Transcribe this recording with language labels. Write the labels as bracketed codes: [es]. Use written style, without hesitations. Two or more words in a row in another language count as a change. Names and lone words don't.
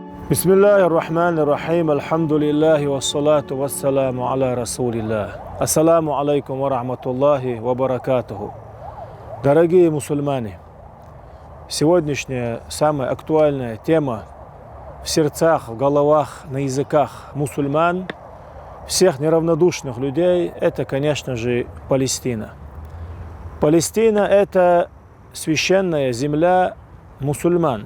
[ar] بسم الله الرحمن الرحيم، الحمد لله والصلاة والسلام على رسول الله. السلام عليكم ورحمة الله وبركاته. [ru] Дорогие мусульмане, сегодняшняя самая актуальная тема в сердцах, в головах, на языках мусульман, всех неравнодушных людей, это, конечно же, Палестина. Палестина – это священная земля мусульман.